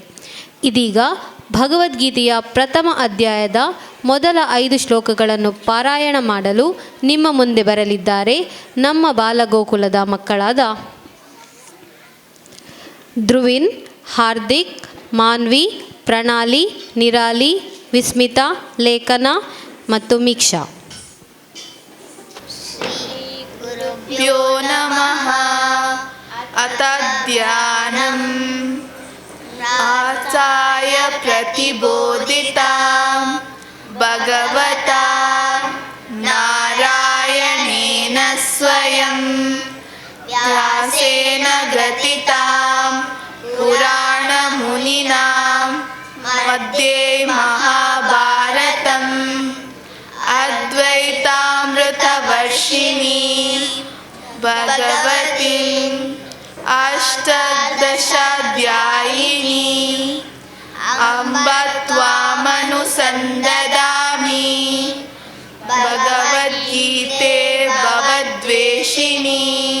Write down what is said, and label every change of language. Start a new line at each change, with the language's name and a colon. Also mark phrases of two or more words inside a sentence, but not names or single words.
Kannada: ಇದೀಗ ಭಗವದ್ಗೀತೆಯ ಪ್ರಥಮ ಅಧ್ಯಾಯದ ಮೊದಲ 5 ಶ್ಲೋಕಗಳನ್ನು ಪಾರಾಯಣ ಮಾಡಲು ನಿಮ್ಮ ಮುಂದೆ ಬರಲಿದ್ದಾರೆ ನಮ್ಮ ಬಾಲಗೋಕುಲದ ಮಕ್ಕಳಾದ ಧ್ರುವಿನ್, ಹಾರ್ದಿಕ್, ಮಾನ್ವಿ, ಪ್ರಣಾಲಿ, ನಿರಾಲಿ, ವಿಸ್ಮಿತಾ, ಲೇಖನ ಮತ್ತು ಮೀಕ್ಷಾ.
Sanskrit: ಗುರುಭ್ಯೋ ನಮಃ. ಅತ ಧ್ಯಾನಂ ಆಚಾರ್ಯ ಪ್ರತಿಬೋಧಿತಾಂ ಭಗವತಾ ನಾರಾಯಣೇನ ಸ್ವಯಂ ವ್ಯಾಸೇನ ಗ್ರಥಿತಾಂ ಪುರಾಣ ಮುನಿನಾ ಮಧ್ಯೆ ಮಹಾಭಾರತಂ ಅದ್ವೈತಾಮೃತವರ್ಷಿಣಿ ಭಗವತಿ ಅಷ್ಟಾದಶಾಧ್ಯಾಯಿನಿ ಅಂಬ ತ್ವಾಮನುಸಂದದಾಮಿ ಭಗವದ್ಗೀತೆ ಭವದ್ವೇಷಿಣಿ.